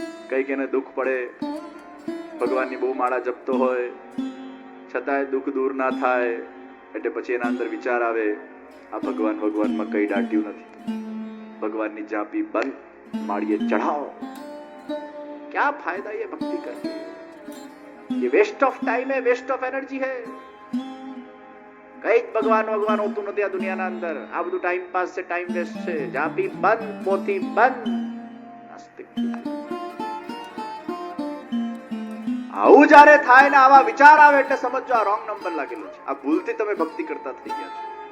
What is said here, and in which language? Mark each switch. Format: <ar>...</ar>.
<gu>કઈક એને દુઃખ પડે, ભગવાનની બહુ માળા જપતો હોય છતાંય દુઃખ દૂર ના થાય, એટલે પછી એના અંદર વિચાર આવે, આ ભગવાનમાં કઈ દાટ્યું નથી, ભગવાનની જાપી બંધ, માળીએ ચઢાવો.</gu> <hi>क्या फायदा ये भक्ति करके? ये वेस्ट ऑफ टाइम है, वेस्ट ऑफ एनर्जी है. कई भगवान</hi> <gu>होતું નથી આ દુનિયાના અંદર. આ બધું ટાઈમ પાસ છે, ટાઈમ વેસ્ટ છે. જાપી બંધ, પોથી બંધ, નાસ્તિક. આવું જ્યારે થાય ને આવા વિચાર આવે એટલે સમજો આ રોંગ નંબર લાગેલો છે. આ ભૂલથી તમે ભક્તિ કરતા થઈ ગયા છો.</gu>